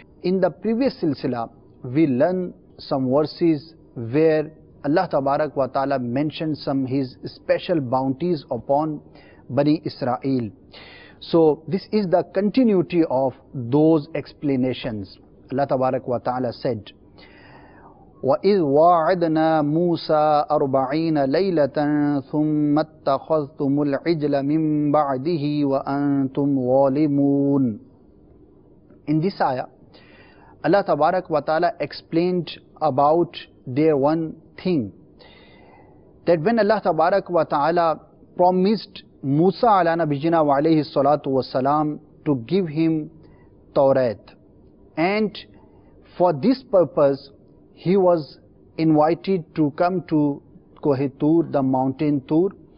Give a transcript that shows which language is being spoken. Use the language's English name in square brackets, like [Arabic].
[English] In the previous silsila, we learn some verses where Allah Tabarak wa Ta'ala mentioned some his special bounties upon Bani Israel. So this is the continuity of those explanations. Allah Tabarak wa Ta'ala said, [Arabic] وَإِذْ وَاعَدْنَا مُوسَى 40 لَيْلَةً ثُمَّ اتَّخَذْتُمُ الْعِجْلَ مِنْ بَعْدِهِ وَأَنْتُمْ ظَالِمُونَ. [English] In this ayah, Allah Tabarak wa Ta'ala explained about their one thing, that when Allah Tabarak wa Ta'ala promised Musa [Arabic] ala nabiyina wa alayhi salatu wa salam [English] to give him Tawrat, and for this purpose he was invited to come to Koh Tur, the mountain Tur.